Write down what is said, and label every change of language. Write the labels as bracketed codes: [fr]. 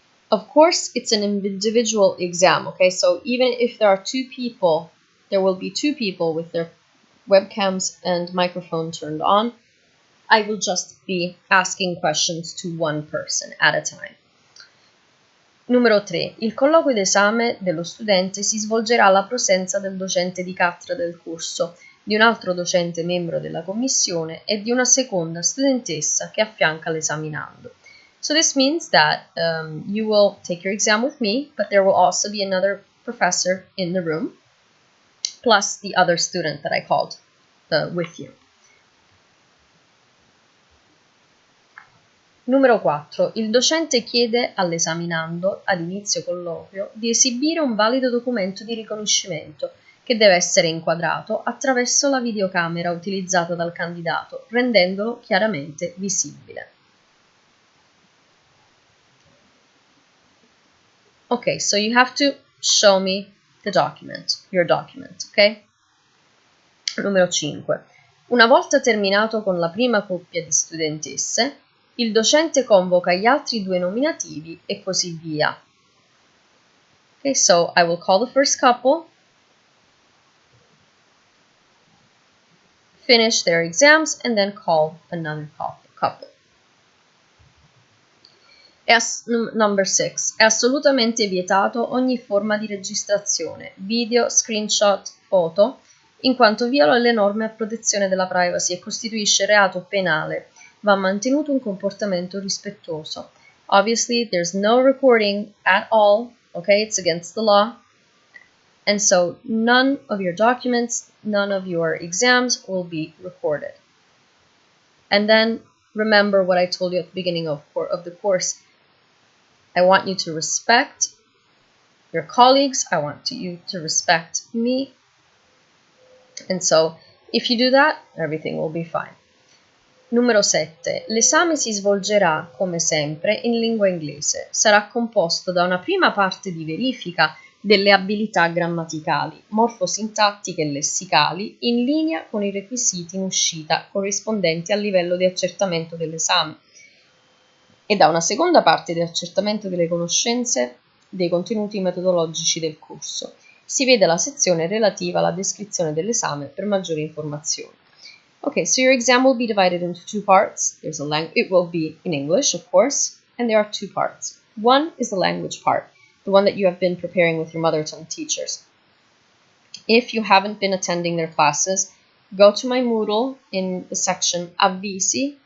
[en] Of course, it's an individual exam, okay? So even if there are 2 people, there will be 2 people with their webcams and microphone turned on. I will just be asking questions to 1 person at a time. [it] Numero 3. Il colloquio d'esame dello studente si svolgerà alla presenza del docente di cattedra del corso, di un altro docente membro della commissione e di una seconda studentessa che affianca l'esaminando. [en] So this means that you will take your exam with me, but there will also be another professor in the room, plus the other student that I called with you. [it] Numero 4. Il docente chiede all'esaminando, ad inizio colloquio, di esibire un valido documento di riconoscimento che deve essere inquadrato attraverso la videocamera utilizzata dal candidato, rendendolo chiaramente visibile. [en] Okay, so you have to show me the document, your document, okay? [it] Numero 5. Una volta terminato con la prima coppia di studentesse, il docente convoca gli altri 2 nominativi e così via. [en] Okay, so I will call the first couple, finish their exams, and then call another couple. Number 6. [it] È assolutamente vietato ogni forma di registrazione, video, screenshot, foto, in quanto viola le norme a protezione della privacy e costituisce reato penale. Va mantenuto un comportamento rispettoso. [en] Obviously, there's no recording at all, okay? It's against the law. And so none of your documents, none of your exams will be recorded. And then remember what I told you at the beginning of the course. I want you to respect your colleagues. I want you to respect me. And so if you do that, everything will be fine. [it] Numero 7. L'esame si svolgerà, come sempre, in lingua inglese. Sarà composto da una prima parte di verifica delle abilità grammaticali, morfosintattiche e lessicali, in linea con i requisiti in uscita corrispondenti al livello di accertamento dell'esame, e da una seconda parte di accertamento delle conoscenze dei contenuti metodologici del corso. Si vede la sezione relativa alla descrizione dell'esame per maggiori informazioni. [en] Okay, so your exam will be divided into two parts. There's it will be in English, of course, and there are two parts. One is the language part, the one that you have been preparing with your mother tongue teachers. If you haven't been attending their classes, go to my Moodle in the section Avvisi.